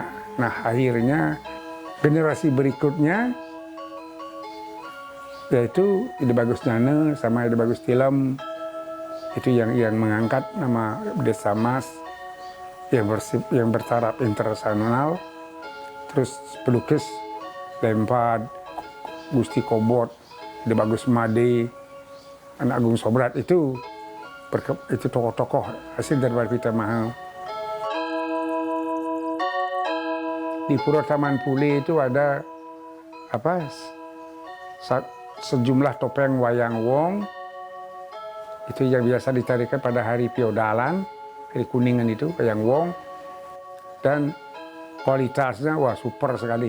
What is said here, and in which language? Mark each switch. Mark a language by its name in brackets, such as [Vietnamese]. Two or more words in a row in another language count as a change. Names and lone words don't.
[Indonesian] Nah, akhirnya generasi berikutnya yaitu Ide Bagus Nane sama Ide Bagus Tilem, itu yang mengangkat nama Desa Mas yang bertaraf internasional. Terus pelukis Lempad, Gusti Kobot, Ide Bagus Made, Anak Agung Sobrat, itu tokoh-tokoh hasil dari Pita Maha. Di Pura Taman Pule itu ada sejumlah topeng wayang wong, itu yang biasa ditarikan pada hari Piodalan, hari Kuningan itu wayang wong, dan kualitasnya wah super sekali.